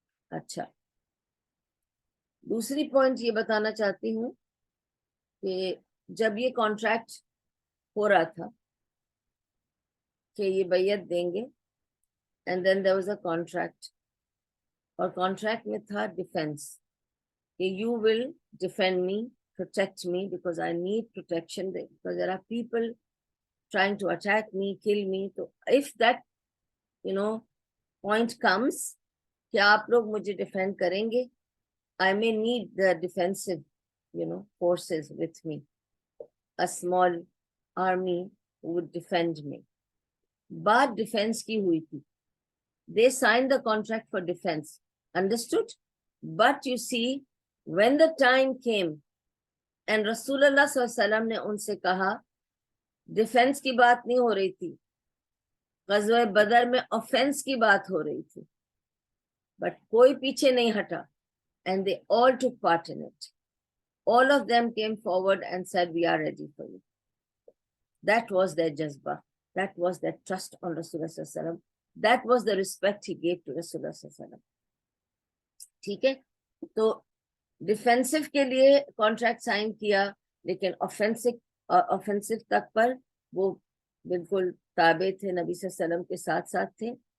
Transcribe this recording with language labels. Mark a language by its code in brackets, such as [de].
[ur] اچھا، دوسری پوائنٹ یہ بتانا چاہتی ہوں کہ جب یہ کانٹریکٹ ہو رہا تھا کہ یہ بیعت دیں گے، [en] and then there was a contract, [ur] اور کانٹریکٹ میں تھا ڈیفینس، کہ [en] You will defend me, protect me, because I need protection, because there are people trying to attack me, kill me. So if that point comes, [ur] کہ آپ لوگ مجھے defend کریں گے. [en] I may need the defensive, forces with me. A small army would defend me. [ur] بات defence کی ہوئی تھی. [en] They signed the contract for defense. Understood? But you see, when the time came and [ur] رسول اللہ صلی اللہ علیہ وسلم نے ان سے کہا, ڈیفینس کی بات نہیں ہو رہی تھی, غزوہ بدر میں آفینس کی بات ہو رہی تھی, بٹ کوئی پیچھے نہیں ہٹا. [en] And they all took part in it. All of them came forward and said, we are ready for you. That was their jazba. That was their trust on Rasulullah sallallahu alaihi wasallam. That was the respect he gave to Rasulullah sallallahu alaihi wasallam. [ur] ٹھیک ہے, تو defensive کے لیے contract sign کیا, لیکن آفینسو تک پر وہ بالکل تابع تھے, نبی صلی اللہ علیہ وسلم کے ساتھ ساتھ تھے.